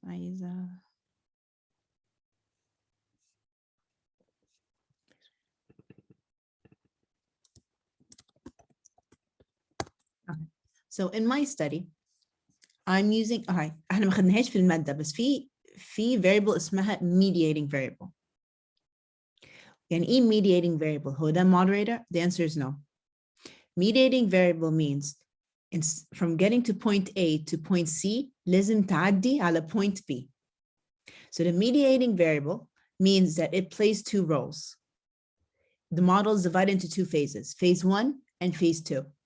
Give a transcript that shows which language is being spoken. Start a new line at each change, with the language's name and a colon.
English: I use okay. So in my study, I'm using
Arabic: احنا ما خدناهاش في المادة بس في
English: variable اسمها mediating variable.
Arabic: يعني ايه mediating variable؟ هو ده moderator?
English: The answer is no. Mediating variable means from getting to point A to point C
Arabic: لازم تعدي على
English: point B. So the mediating variable means that it plays 2 roles. The model is divided into 2 phases, phase 1 and phase 2.